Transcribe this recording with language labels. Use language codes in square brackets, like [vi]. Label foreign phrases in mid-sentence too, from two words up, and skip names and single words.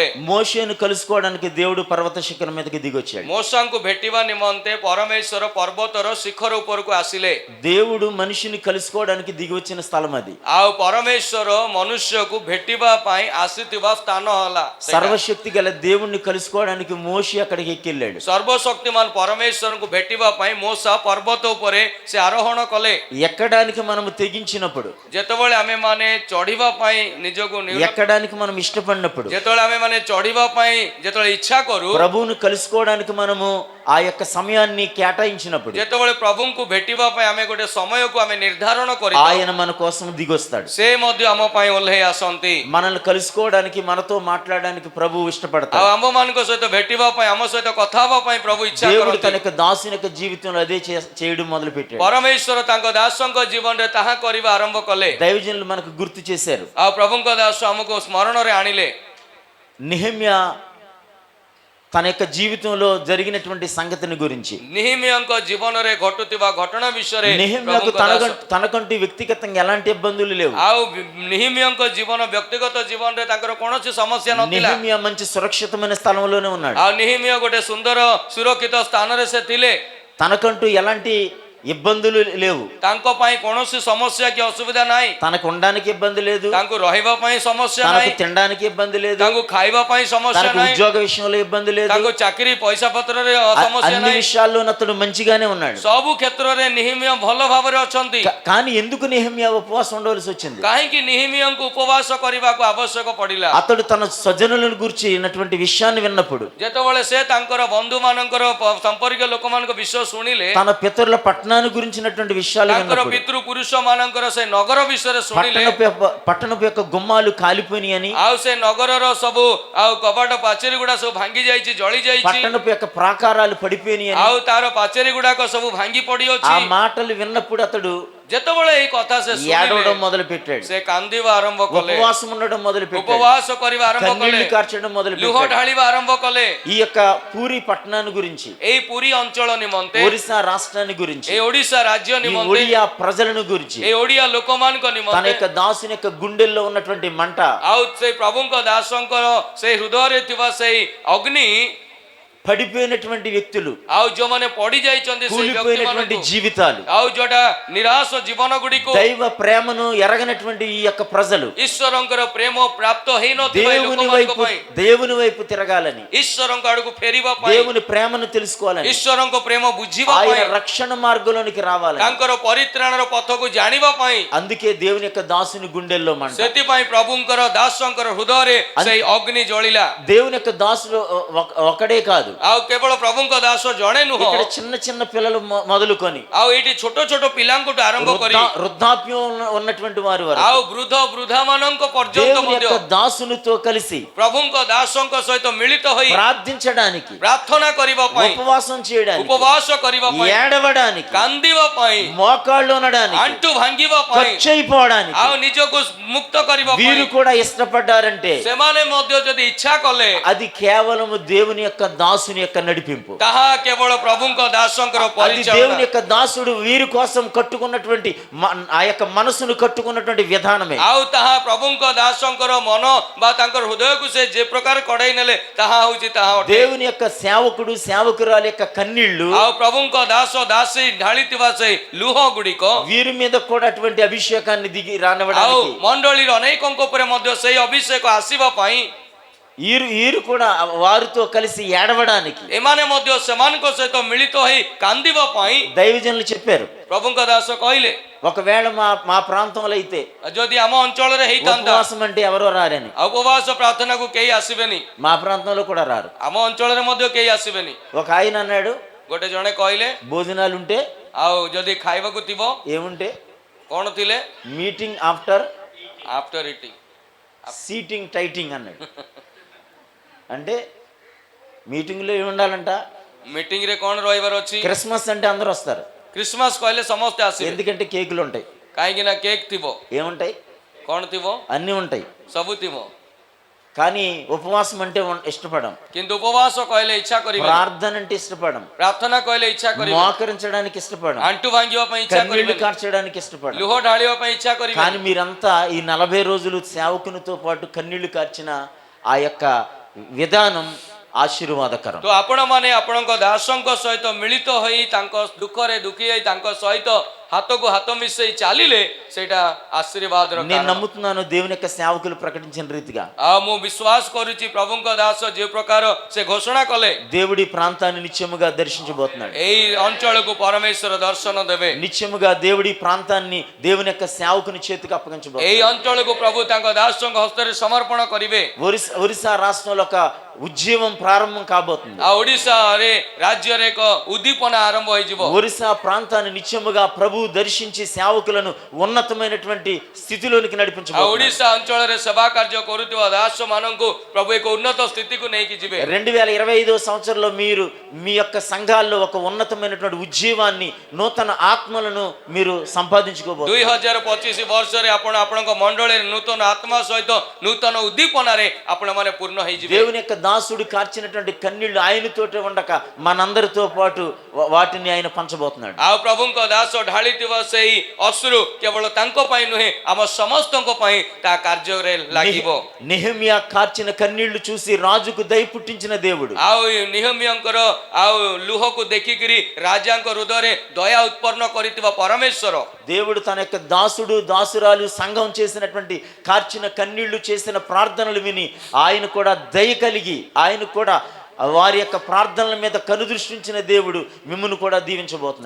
[te] మోషేను కలుసుకోవడానికి దేవుడు పర్వత శిఖరం మీదకి దిగి వచ్చాడు. [or] ମୋଶାଙ୍କୁ ଭେଟିବା ନିମନ୍ତେ ପରମେଶ୍ୱର ପର୍ବତର ଶିଖର ଉପରକୁ ଆସିଲେ। [te] దేవుడు మనిషిని కలుసుకోవడానికి దిగి వచ్చిన స్థలం అది. [or] ଆଉ ପରମେଶ୍ୱର ମନୁଷ୍ୟକୁ ଭେଟିବା ପାଇଁ ଆସିଥିବା ସ୍ଥାନ ହେଲା ସେଇଟା। [te] సర్వశక్తి గల దేవుణ్ణి కలుసుకోవడానికి మోషే అక్కడికి ఎక్కి వెళ్ళాడు. [or] ସର୍ବଶକ୍ତିମାନ ପରମେଶ୍ୱରଙ୍କୁ ଭେଟିବା ପାଇଁ ମୋଶା ପର୍ବତ ଉପରେ ସେ ଆରୋହଣ କଲେ। [te] ఎక్కడానికి మనము తెగించినప్పుడు, [or] ଯେତେବେଳେ ଆମେ ମାନେ ଚଢିବା ପାଇଁ ନିଜକୁ [te] ఎక్కడానికి మనం ఇష్టపడినప్పుడు, [or] ଯେତେବେଳେ ଆମେ ମାନେ ଚଢିବା ପାଇଁ ଯେତେବେଳେ ଇଚ୍ଛା କରୁ, [te] ప్రభువును కలుసుకోవడానికి మనము ఆ యొక్క సమయాన్ని కేటాయించినప్పుడు, [or] ଯେତେବେଳେ ପ୍ରଭୁଙ୍କୁ ଭେଟିବା ପାଇଁ ଆମେ ଗୋଟେ ସମୟକୁ ଆମେ ନିର୍ଦ୍ଧାରଣ କରି [te] ఆయన మన కోసం దిగొస్తాడు. [or] ସେ ମଧ୍ୟ ଆମ ପାଇଁ ଓହ୍ଲେଇ ଆସନ୍ତି। [te] మనల్ని కలుసుకోవడానికి, మనతో మాట్లాడడానికి ప్రభువు [or] ଆଉ [te] ఇష్టపడతాడు. [or] ଆମମାନଙ୍କ ସହିତ ଭେଟିବା ପାଇଁ, ଆମ ସହିତ କଥା ହେବା ପାଇଁ ପ୍ରଭୁ ଇଚ୍ଛା [te] దేవుడు తన [or] କରନ୍ତି। [te] యొక్క దాసుని యొక్క జీవితంలో అదే చేయడం మొదలు పెట్టాడు. [or] ପରମେଶ୍ୱର ତାଙ୍କ ଦାସଙ୍କ ଜୀବନରେ ତାହା କରିବା ଆରମ୍ଭ କଲେ। [te] దైవజనులు మనకు గుర్తు చేశారు. [or] ଆଉ ପ୍ରଭୁଙ୍କ ଦାସ ଆମକୁ ସ୍ମରଣରେ ଆଣିଲେ। [te] నెహెమ్యా తన యొక్క జీవితంలో జరిగినటువంటి సంగతిని గురించి, [or] ନିହିମିୟଙ୍କ ଜୀବନରେ ଘଟୁଥିବା ଘଟଣା ବିଷୟରେ [te] నెహెమ్యాకు [or] ପ୍ରଭୁଙ୍କ ଦାସ [te] తనకంటూ వ్యక్తిగతంగా ఎలాంటి ఇబ్బందులు లేవు. [or] ଆଉ ନିହିମିୟଙ୍କ ଜୀବନ ବ୍ୟକ୍ତିଗତ ଜୀବନରେ ତାଙ୍କର କୌଣସି ସମସ୍ୟା ନଥିଲା। [te] నెహెమ్యా మంచి సురక్షితమైన స్థలంలోనే ఉన్నాడు. [or] ଆଉ ନିହିମିୟ ଗୋଟେ ସୁନ୍ଦର ସୁରକ୍ଷିତ ସ୍ଥାନରେ ସେ ଥିଲେ। [te] తనకంటూ ఎలాంటి ఇబ్బందులు లేవు. [or] ତାଙ୍କ ପାଇଁ କୌଣସି ସମସ୍ୟା କି ଅସୁବିଧା ନାହିଁ। [te] తనకు ఉండడానికి ఇబ్బంది లేదు, [or] ତାଙ୍କୁ ରହିବା ପାଇଁ ସମସ୍ୟା [te] తనకు [or] ନାହିଁ, [te] తినడానికి ఇబ్బంది లేదు, [or] ତାଙ୍କୁ ଖାଇବା ପାଇଁ ସମସ୍ୟା [te] తనకు [or] ନାହିଁ, [te] ఉద్యోగ విషయంలో ఇబ్బంది లేదు. [or] ତାଙ୍କୁ ଚାକିରି ପଇସା ପତ୍ରରେ ସମସ୍ୟା [te] అన్ని [or] ନାହିଁ। [te] విషయాల్లో అతడు మంచిగానే ఉన్నాడు. [or] ସବୁ କ୍ଷେତ୍ରରେ ନିହିମିୟ ଭଲ ଭାବରେ ଅଛନ୍ତି। [te] కానీ ఎందుకు నెహెమ్యా ఉపవాసం ఉండవలసి వచ్చింది? [or] କାହିଁକି ନିହିମିୟଙ୍କୁ ଉପବାସ କରିବାକୁ ଆବଶ୍ୟକ ପଡିଲା? [te] అతడు తన స్వజనులను గురించినటువంటి విషయాన్ని విన్నప్పుడు, [or] ଯେତେବେଳେ ସେ ତାଙ୍କର ବନ୍ଧୁ ମାନଙ୍କର ସମ୍ପର୍କୀୟ ଲୋକମାନଙ୍କ ବିଷୟ ଶୁଣିଲେ, [te] తన పితరుల పట్టణాన్ని గురించినటువంటి విషయాలు [or] ତାଙ୍କର [te] విన్నప్పుడు, [or] ପିତୃ ପୁରୁଷ ମାନଙ୍କର ସେ ନଗର ବିଷୟରେ ଶୁଣିଲେ, [te] పట్టణపు యొక్క గుమ్మాలు కాలిపోయినాయని, [or] ଆଉ ସେ ନଗରର ସବୁ ଆଉ କବାଟ ପାଚେରୀ ଗୁଡା ସବୁ ଭାଙ୍ଗି ଯାଇଛି, ଜଳି ଯାଇଛି, [te] పట్టణపు యొక్క ప్రాకారాలు పడిపోయినాయని, [or] ଆଉ ତାର ପାଚେରୀ ଗୁଡାକ ସବୁ ଭାଙ୍ଗି [te] ఆ [or] ପଡିଅଛି। [te] మాటలు విన్నప్పుడు అతడు [or] ଯେତେବେଳେ ଏଇ କଥା ସେ [te] ఏడవడం [or] ଶୁଣିଲେ, [te] మొదలు పెట్టాడు. [or] ସେ କାନ୍ଦିବା ଆରମ୍ଭ କଲେ, [te] ఉపవాసం ఉండడం మొదలు పెట్టాడు. [or] ଉପବାସ କରିବା ଆରମ୍ଭ କଲେ, [te] కన్నీళ్లు కార్చడం మొదలు [or] ଲୁହ [te] పెట్టాడు. [or] ଢାଳିବା ଆରମ୍ଭ କଲେ। [te] ఈ యొక్క పూరి పట్టణాన్ని గురించి, [or] ଏଇ ପୁରୀ ଅଞ୍ଚଳ ନିମନ୍ତେ, [te] ఒరిస్సా రాష్ట్రాన్ని గురించి, [or] ଏଇ ଓଡିଶା ରାଜ୍ୟ [te] ఈ [or] ନିମନ୍ତେ, [te] ఒడియా ప్రజలను గురించి, [or] ଏଇ ଓଡିଆ ଲୋକମାନଙ୍କ [te] తన [or] ନିମନ୍ତେ, [te] యొక్క దాసుని యొక్క గుండెల్లో ఉన్నటువంటి మంట [or] ଆଉ ସେଇ ପ୍ରଭୁଙ୍କ ଦାସଙ୍କର ସେଇ ହୃଦୟରେ ଥିବା ସେଇ ଅଗ୍ନି [te] పడిపోయినటువంటి వ్యక్తులు, [or] ଆଉ ଯୋଉମାନେ ପଡି ଯାଇଛନ୍ତି ସେଇ [te] కూలిపోయినటువంటి [or] ବ୍ୟକ୍ତିମାନଙ୍କୁ [te] జీవితాలు, [or] ଆଉ ଯୋଉଟା ନିରାଶ ଜୀବନ ଗୁଡ଼ିକୁ [te] దైవ ప్రేమను ఎరగనటువంటి ఈ యొక్క ప్రజలు [or] ଈଶ୍ୱରଙ୍କର ପ୍ରେମ ପ୍ରାପ୍ତ ହେଇନଥିବା ଏଇ ଲୋକମାନଙ୍କ ପାଇଁ [te] దేవుని వైపు తిరగాలని, [or] ଈଶ୍ୱରଙ୍କ ଆଡକୁ ଫେରିବା ପାଇଁ, [te] దేవుని ప్రేమను తెలుసుకోవాలని, [or] ଈଶ୍ୱରଙ୍କ ପ୍ରେమ ବୁଝିବା [te] ఆయన [or] ପାଇଁ, [te] రక్షణ మార్గంలోనికి రావాలని, [or] ତାଙ୍କର ପରିତ୍ରାଣର ପଥକୁ ଜାଣିବା ପାଇଁ, [te] అందుకే దేవుని యొక్క దాసుని గుండెల్లో మంట. [or] ସେଥିପାଇଁ ପ୍ରଭୁଙ୍କର ଦାସଙ୍କର ହୃଦୟରେ ସେଇ ଅଗ୍ନି ଜଳିଲା। [te] దేవుని యొక్క దాసులు ఒకడే కాదు, [or] ଆଉ କେବଳ ପ୍ରଭୁଙ୍କ ଦାସ ଜଣେ ନୁହଁ, [te] ఇక్కడ చిన్న చిన్న పిల్లలు మొదలుకొని [or] ଆଉ ଏଇଠି ଛୋଟ ଛୋଟ ପିଲାଙ୍କଠୁ ଆରମ୍ଭ କରି [te] వృద్ధాప్యం ఉన్నటువంటి వారి వరకు [or] ଆଉ ବୃଦ୍ଧ ବୃଦ୍ଧା ମାନଙ୍କ ପର୍ଯ୍ୟନ୍ତ [te] దేవుని [or] ମଧ୍ୟ [te] యొక్క దాసునితో కలిసి [or] ପ୍ରଭୁଙ୍କ ଦାସଙ୍କ ସହିତ ମିଳିତ ହୋଇ [te] ప్రార్థించడానికి, [or] ପ୍ରାର୍ଥନା କରିବା ପାଇଁ, [te] ఉపవాసం చేయడానికి, [or] ଉପବାସ କରିବା ପାଇଁ, [te] ఏడవడానికి, [or] କାନ୍ଦିବା ପାଇଁ, [te] మోకాళ్ళు ఉండడానికి, [or] ଆଣ୍ଠୁ ଭାଙ୍ଗିବା ପାଇଁ, [te] ఖర్చు అయిపోవడానికి [or] ଆଉ ନିଜକୁ ମୁକ୍ତ କରିବା [te] వీరు [or] ପାଇଁ [te] కూడా ఇష్టపడ్డారంటే [or] ସେମାନେ ମଧ୍ୟ ଯଦି ଇଚ୍ଛା କଲେ [te] అది కేవలం దేవుని యొక్క దాసుని యొక్క నడిపింపు. [or] ତାହା କେବଳ ପ୍ରଭୁଙ୍କ ଦାସଙ୍କର [te] అది దేవుని [or] ପରିଚାଳନା। [te] యొక్క దాసుడు వీరి కోసం కట్టుకున్నటువంటి ఆ యొక్క మనసును కట్టుకున్నటువంటి విధానమే. [or] ଆଉ ତାହା ପ୍ରଭୁଙ୍କ ଦାସଙ୍କର ମନ ବା ତାଙ୍କର ହୃଦୟକୁ ସେ ଯେ ପ୍ରକାର କଢେଇ ନେଲେ ତାହା ହଉଛି ତାହା ଅଟେ। [te] దేవుని యొక్క సేవకుడు సేవకురాలి యొక్క కన్నీళ్లు [or] ଆଉ ପ୍ରଭୁଙ୍କ ଦାସ ଦାସୀ ଢାଳିଥିବା ସେ ଲୁହ ଗୁଡ଼ିକ [te] వీరి మీద కూడా అటువంటి అభిషేకాన్ని దిగి [or] ଆଉ [te] రానివ్వడానికి, [or] ମଣ୍ଡଳୀର ଅନେକଙ୍କ ଉପରେ ମଧ୍ୟ ସେଇ ଅଭିଷେକ ଆସିବା ପାଇଁ, [te] వీరు కూడా వారితో కలిసి ఏడవడానికి [or] ଏମାନେ ମଧ୍ୟ ସେମାନଙ୍କ ସହିତ ମିଳିତ ହୋଇ କାନ୍ଦିବା ପାଇଁ [te] దైవజనులు చెప్పారు. [or] ପ୍ରଭୁଙ୍କ ଦାସ କହିଲେ [te] ఒకవేళ మా ప్రాంతంలో అయితే [or] ଯଦି ଆମ ଅଞ୍ଚଳରେ ହେଇଥାନ୍ତା [te] ఉపవాసం అంటే ఎవరో రారని, [or] ଆଉ ଉପବାସ ପ୍ରାର୍ଥନାକୁ କେହି ଆସିବେନି, [te] మా ప్రాంతంలో కూడా రారు. [or] ଆମ ଅଞ୍ଚଳରେ ମଧ୍ୟ କେହି ଆସିବେନି। [te] ఒక ఆయన అన్నాడు, [or] ଗୋଟେ ଜଣେ କହିଲେ [te] భోజనాలు ఉంటే [or] ଆଉ ଯଦି ଖାଇବାକୁ ଥିବ [te] ఏముంటే [or] କଣ ଥିଲେ [en] meeting after after eating seating tighting [te] అన్నాడు. అంటే మీటింగ్లో ఏముండాలంట, [or] ମିଟିଂରେ କଣ ରହିବାର ଅଛି? [te] క్రిస్మస్ అంటే అందరూ వస్తారు, [or] କ୍ରିସମାସ କହିଲେ ସମସ୍ତେ ଆସିବେ, [te] ఎందుకంటే కేకులు ఉంటాయి, [or] କାହିଁକି ନା କେକ୍ ଥିବ, [te] ఏముంటాయి, [or] କଣ ଥିବ, [te] అన్నీ ఉంటాయి. [or] ସବୁ ଥିବ, [te] కానీ ఉపవాసం అంటే ఇష్టపడం, [or] କିନ୍ତୁ ఉపବାସ କହିଲେ ఇଚ୍ଛା କରିବେ, [te] ప్రార్థన అంటే ఇష్టపడం, [or] ପ୍ରାର୍ଥନା କହିଲେ ఇଚ୍ଛା କରିବେ, [te] మోకరించడానికి ఇష్టపడం, [or] అంటు ଭାଙ୍ଗିବା ପାଇଁ ఇଚ୍ଛା [te] కన్నీళ్లు [or] କରିବେ, [te] కార్చడానికి ఇష్టపడం. [or] ଲୁହ ଢାଳିବା ପାଇଁ ఇଚ୍ଛା କରିବେ। [te] కానీ మీరంతా ఈ 40 రోజులు సేవకునితో పాటు కన్నీళ్లు కార్చిన ఆ యొక్క విధానం ఆశీర్వాదకరం. [or] ତ ଆପଣମାନେ ଆପଣଙ୍କ ଦାସଙ୍କ ସହିତ ମିଳିତ ହୋଇ ତାଙ୍କ ଦୁଃଖରେ ଦୁଃଖୀ ହୋଇ ତାଙ୍କ ସହିତ ହାତକୁ ହାତ ମିଶେଇ ଚାଲିଲେ ସେଇଟା ଆଶୀର୍ବାଦର [te] నేను [or] କାରଣ। [te] నమ్ముతున్నాను దేవుని యొక్క సేవకులు ప్రకటించిన రీతిగా [or] ଆଉ ମୁଁ ବିଶ୍ୱାସ କରୁଛି ପ୍ରଭୁଙ୍କ ଦାସ ଯେଉଁ ପ୍ରକାର ସେ ଘୋଷଣା କଲେ [te] దేవుడి ప్రాంతాన్ని నిత్యముగా దర్శించబోతున్నాడు. [or] ଏଇ ଅଞ୍ଚଳକୁ ପରମେଶ୍ୱର ଦର୍ଶନ ଦେବେ, [te] నిత్యముగా దేవుడి ప్రాంతాన్ని దేవుని యొక్క సేవకుని చేతికి [or] ଏଇ [te] అప్పగించబోతున్నాడు. [or] ଅଞ୍ଚଳକୁ ପ୍ରଭୁ ତାଙ୍କ ଦାସଙ୍କ ହସ୍ତରେ ସମର୍ପଣ କରିବେ। [te] ఒరిస్సా రాష్ట్రంలో ఒక ఉద్యమం ప్రారంభం కాబోతుంది. [or] ଆଉ ଓଡ଼ିଶାରେ ରାଜ୍ୟରେ ଏକ ଉଦ୍ଦୀପନା ଆରମ୍ଭ ହେଇଯିବ। [te] ఒరిస్సా ప్రాంతాన్ని నిత్యముగా ప్రభు దర్శించి సేవకులను ఉన్నతమైనటువంటి స్థితిలోనికి [or] ଆଉ [te] నడిపించబోతున్నాడు. [or] ଓଡ଼ିଶା ଅଞ୍ଚଳରେ ସେବା କାର୍ଯ୍ୟ କରୁଥିବା ଦାସ ମାନଙ୍କୁ ପ୍ରଭୁ ଏକ ଉନ୍ନତ ସ୍ଥିତିକୁ ନେଇକି ଯିବେ। [te] 2025 సంవత్సరంలో మీరు మీ యొక్క సంఘాల్లో ఒక ఉన్నతమైనటువంటి ఉద్యమాన్ని, నూతన ఆత్మలను మీరు సంపాదించుకోబోతున్నారు. [or] 2025 ବର୍ଷରେ ଆପଣ ଆପଣଙ୍କ ମଣ୍ଡଳୀରେ ନୂତନ ଆତ୍ମା ସହିତ ନୂତନ ଉଦ୍ଦୀପନାରେ ଆପଣମାନେ ପୂର୍ଣ୍ଣ ହେଇଯିବେ। [te] దేవుని యొక్క దాసుడు కార్చినటువంటి కన్నీళ్లు ఆయనతోటే ఉండక మనందరితో పాటు వాటిని ఆయన పంచబోతున్నాడు. [or] ଆଉ ପ୍ରଭୁଙ୍କ ଦାସ ଢାଳିଥିବା ସେଇ ଅଶ୍ରୁ କେବଳ ତାଙ୍କ ପାଇଁ ନୁହେଁ, ଆମ ସମସ୍ତଙ୍କ ପାଇଁ ତା କାର୍ଯ୍ୟରେ ଲାଗିବ। [te] నెహెమ్యా కార్చిన కన్నీళ్లు చూసి రాజుకు దయ పుట్టించిన దేవుడు [or] ଆଉ ନିହମିୟଙ୍କର ଆଉ ଲୁହକୁ ଦେଖିକିରି ରାଜାଙ୍କ ହୃଦୟରେ ଦୟା ଉତ୍ପନ୍ନ କରିଥିବା ପରମେଶ୍ୱର [te] దేవుడు తన యొక్క దాసుడు దాసురాలు సంఘం చేసినటువంటి కార్చిన కన్నీళ్లు చేసిన ప్రార్థనలు విని ఆయన కూడా దయ కలిగి ఆయన కూడా వారి యొక్క ప్రార్థనల మీద కనుదృష్టించిన దేవుడు మిమ్మును కూడా దీవించబోతున్నాడు.